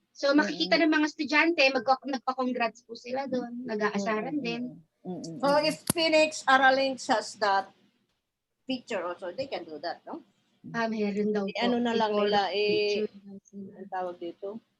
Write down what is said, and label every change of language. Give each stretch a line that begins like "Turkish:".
Filipino: So makikita ng mga estudyante, nagpa-congrats po sila doon. Nag-aasaran din.
English: So if Phoenix ARAL has that picture also, they can do that, no?
Filipino: Meron daw po. Ano na lang nila, ang tawag dito?